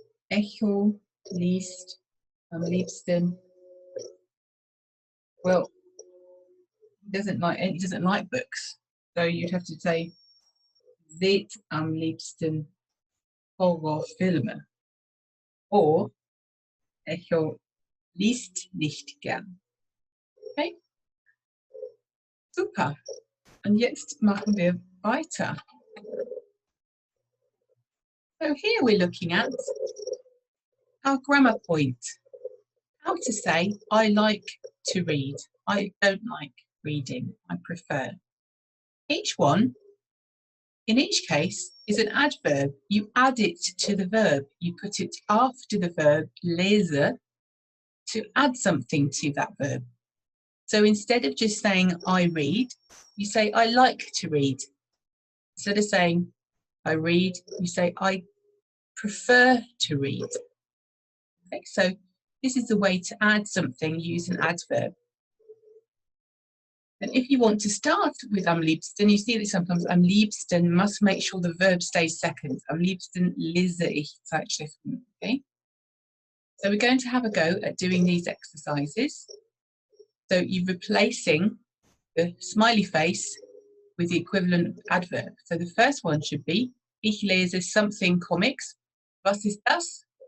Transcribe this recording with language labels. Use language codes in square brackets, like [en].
[de] Echo liest am liebsten. [en] Well, he doesn't like books, so you'd have to say [de] sieht am liebsten Horrorfilme. Or Echo liest nicht gern. [en] Okay? Super. [de] Und jetzt machen wir weiter. [en] So here we're looking at our grammar point. How to say I like to read. I don't like reading. I prefer. Each one, in each case, is an adverb. You add it to the verb. You put it after the verb lese to add something to that verb. So instead of just saying I read, you say I like to read. Instead of saying I read, you say I prefer to read. Okay, so this is the way to add something, use an adverb. And if you want to start with am liebsten, you see that sometimes am liebsten must make sure the verb stays second. [de] Am liebsten lese ich Zeitschriften. [en] Okay? So we're going to have a go at doing these exercises. So you're replacing the smiley face with the equivalent adverb. So the first one should be [de] Ich lese [en] something comics. [de] Was ist das?